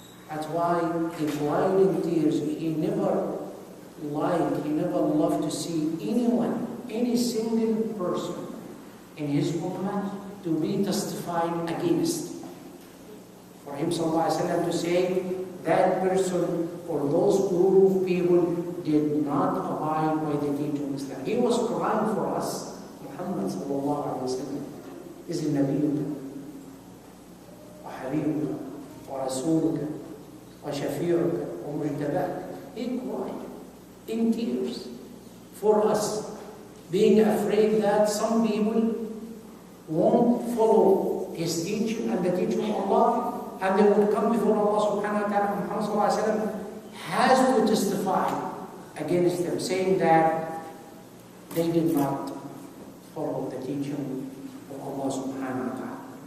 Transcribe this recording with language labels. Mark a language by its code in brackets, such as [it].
[en] That's why he cried in tears. He never loved to see anyone, any single person in his ummah to be testified against. For him sallallahu alaihi wasallam to say that person or those group of people did not abide by the teaching of Islam. He was crying for us. Muhammad sallallahu alaihi wasallam is a Nabi. [ar] وحبيبك ورسولك وشفيعك ومجتباك. [en] He cried in tears for us, being afraid that some people won't follow his teaching and the teaching of Allah, and they would come before Allah subhanahu wa ta'ala. Muhammad sallallahu alayhi wa sallam has to testify against them, saying that they did not follow the teaching of Allah subhanahu wa ta'ala.